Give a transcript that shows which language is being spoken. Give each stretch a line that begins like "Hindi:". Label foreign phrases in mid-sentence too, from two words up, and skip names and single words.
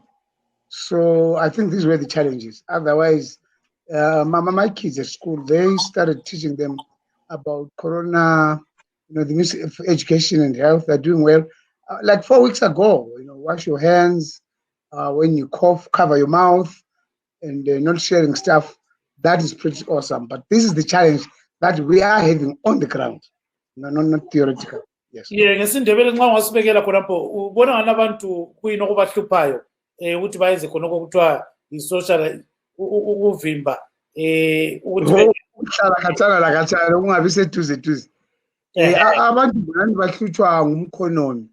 English: So I think this is where the challenge is. Otherwise, my kids at school, they started teaching them about corona, the news of education and health. They're doing well. Like 4 weeks ago, wash your hands. When you cough, cover your mouth, and not sharing stuff. That is pretty awesome. But this is the challenge that we are having on the ground, not theoretical. Yes. Yeah,
North Ndebele: ngesindebele nxa ungasibekela khonapho ubona ngani abantu kuyini okubahluphayo ukuthi bayenze khonoko kuthiwa i-social ukuvimba ukuhlala khatshana lakhatshana ukungabi seduze abantu ngani bahlutshwa ngumkhonomi.